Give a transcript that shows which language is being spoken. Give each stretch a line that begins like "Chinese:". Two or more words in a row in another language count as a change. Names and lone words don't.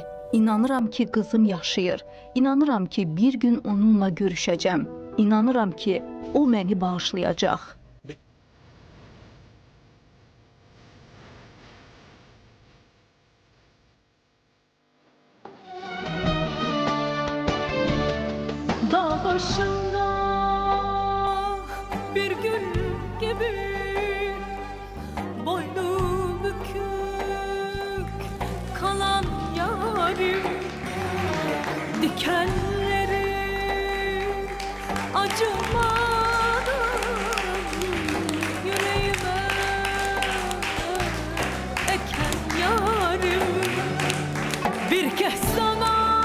Azerbaijani: İnanıram ki, qızım yaşayır. İnanıram ki, bir gün onunla görüşəcəm. İnanıram ki, o məni bağışlayacaq.
Turkish: Dağ başında bir gül gibi boynu bükük kalan yarim, dikenleri acımadan yüreğime eken yarim, bir kez sana